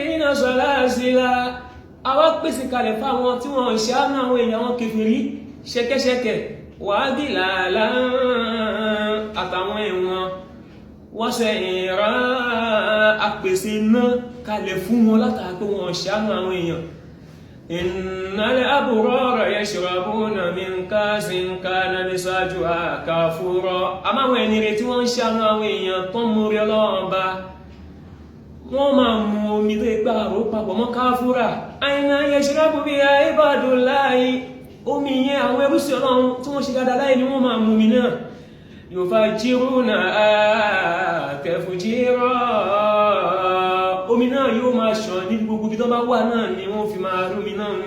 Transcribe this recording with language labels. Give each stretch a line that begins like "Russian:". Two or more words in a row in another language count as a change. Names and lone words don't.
Yoruba: náà salasila àwa pèsè kalẹ̀ fáwọn tí wọ́n ṣàánú àwọn èèyàn wọn kèfèrí ṣẹ̀kẹ̀ṣẹ̀kẹ̀ wàdìlàlá àtàwọn ẹ̀wọ̀n wọ́n ṣe ìrà àpèsè náà kalẹ̀ fún wọn látàrí pé wọ́n ṣàánú àwọn èèyàn.
Arabic: إن الأبرار يشربون من كأس كان مزاجها كافورا.
Yoruba: Àmọ́ àwọn ẹni rẹ̀ tí wọ́n ń ṣàánú àwọn èèyàn tó ń mórí Ọlọ́run bá wọ́n máa mu omi tó ipá àrò papọ̀ mọ́ káfúrà.
Arabic: عينا يشرب بها عباد الله,
Yoruba: omi yẹn àwọn ẹrúsí Ọlọ́run tí wọ́n ṣe dáadáa láì ní wọ́n máa mú mi náà.
Arabic: يفجرون تفجيرا,
Yoruba: omi náà yóò máa ṣàn ní gbogbo ibi tó bá wà náà ni wọ́n fi máa rú omi náà mú.